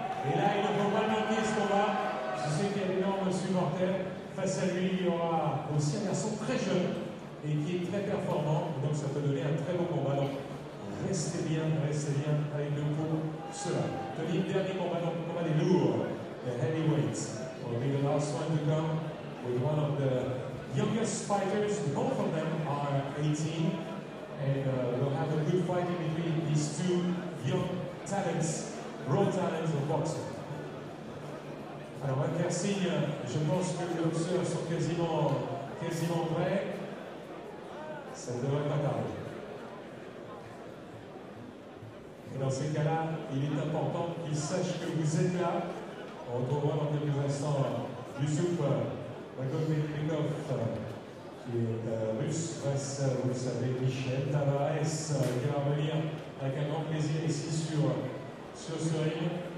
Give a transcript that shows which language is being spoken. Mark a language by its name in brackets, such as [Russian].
[French] Et là, il ne faut pas manquer ce combat. Je sais qu'il y a d'énormes supporters. Face à lui, il y aura aussi un garçon très jeune et qui est très performant. Donc ça peut donner un très beau combat. Donc, restez bien avec nous pour cela. Tony, dernier combat, donc le combat des lourds, [English] the heavyweights. Will be the last one to come with one of the youngest fighters. Both of them are 18, and we'll have a good fight in between these two young talents, raw talents of boxing. [French] Alors, on va faire signe. Je pense que les boxeurs sont quasiment prêts. Ça ne devrait pas tarder. Et dans ces cas-là, il est important qu'ils sachent que vous êtes là. On retrouvera dans quelques instants Youssouf Magomedbekov, qui est russe, face, vous le savez, Michel Tavares, qui va revenir avec un grand plaisir ici sur ce ring.